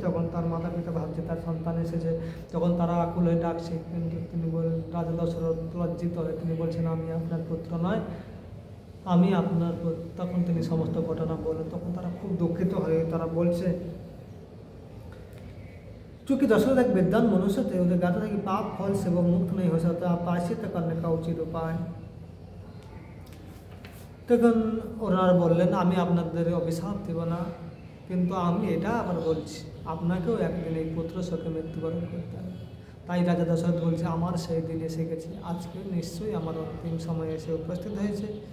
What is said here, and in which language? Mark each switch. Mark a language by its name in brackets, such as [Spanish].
[Bangla] তখন তার মাতা পিতা ভাবছে তার সন্তান এসেছে, তখন তারা আকুল হয়ে ডাকছে, কিন্তু তিনি বলেন, রাজা দশরথ লজ্জিত হয়ে তিনি বলছেন, আমি আপনার পুত্র নয়, আমি আপনার পুত্র। তখন তিনি সমস্ত ঘটনা বলেন। তখন তারা খুব দুঃখিত হয়ে তারা বলছে, [Hindi] चूँकि दशरथ एक विद्वान मनुष्य थे, उन्हें ज्ञात था कि पाप फल से वो मुक्त नहीं हो सकता, प्रायश्चित करने का उचित उपाय। [Bangla] তখন ওনারা বললেন, আমি আপনাদের অভিশাপ দেব না, কিন্তু আমি এটা আবার বলছি, আপনাকেও একদিন এই পুত্র শোকে মৃত্যুবরণ করতে হবে। তাই রাজা দশরথ বলছে, আমার সেই দিন এসে গেছে, আজকে নিশ্চয়ই আমার অন্তিম সময় এসে উপস্থিত হয়েছে।